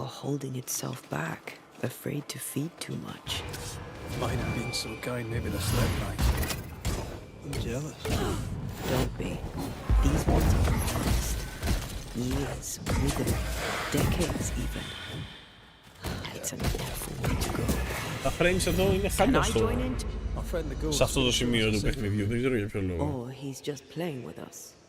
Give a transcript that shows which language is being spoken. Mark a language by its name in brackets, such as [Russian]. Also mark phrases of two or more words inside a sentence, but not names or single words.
[English] Or holding itself back Afraid to feed too much. Mine have been so kind, maybe they slept right. I'm jealous. Don't be. These ones are honest. Years, withered, decades even. It's an awful way to go. [Greek] Τα frames εδώ είναι χάλια σε αυτό το σημείο του παιχνιδιού, δεν ξέρω για ποιο λόγο. [English] Or he's just playing with us.